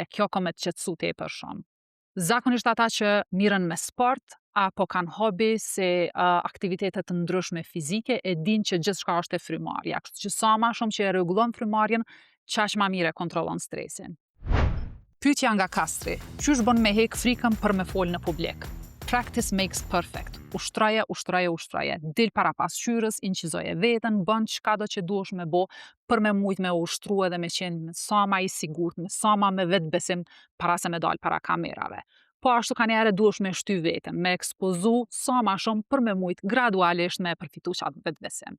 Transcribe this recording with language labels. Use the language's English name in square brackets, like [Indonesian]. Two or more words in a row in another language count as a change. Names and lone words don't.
[Albanian] Kjo ka me të qetësu tepër shumë. Zakonisht ata që mirën me sport apo kanë hobi se aktivitete të ndryshme fizike e din që gjithçka është e frymarrja. Kështu që sa më shumë që e rregullon frymarrjen, qaq më mirë e kontrollon stresin. Pyetja nga Kastri. Qysh bën me hek frikën për me fol në publik? [English] Practice makes perfect. [Albanian] Ushtroje. Dil para pasqyrës, inqizoje veten, bën çka do që duhesh me bo për me mujt me ushtru edhe me qenë sa ma i sigurt, me sa ma me vetbesim para se me dal para kamerave. Po ashtu ka njerë duhesh me shty veten, me ekspozu sa ma shumë për me mujt gradualisht me përfitu qatë vetbesim.